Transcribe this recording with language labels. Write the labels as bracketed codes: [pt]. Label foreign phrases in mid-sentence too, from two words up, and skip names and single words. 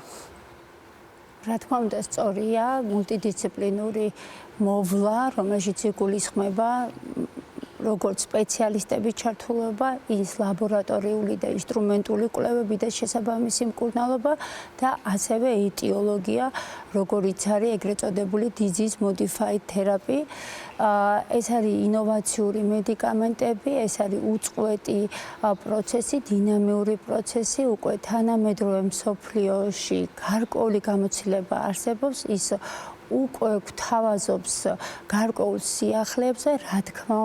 [ka] რა თქმა უნდა, სწორია მულტიდისციპლინური მოვლა, რომელშიც იგულისხმება როგორც სპეციალისტების ჩართულობა, ის ლაბორატორიული და ინსტრუმენტული კვლევები და შესაბამისი მკურნალობა და ასევე ეტიოლოგია, როგორიც არის ეგრეთ წოდებული [en] disease modified therapy. [ka] ეს არის ინოვაციური მედიკამენტები, ეს არის უწყვეტი პროცესი, დინამიური პროცესი, უკვე თანამედროვე მსოფლიოში გარკვეული გამოცდილება არსებობს, ის უკვე გვთავაზობს გარკვეულ სიახლეებზე, რა თქმა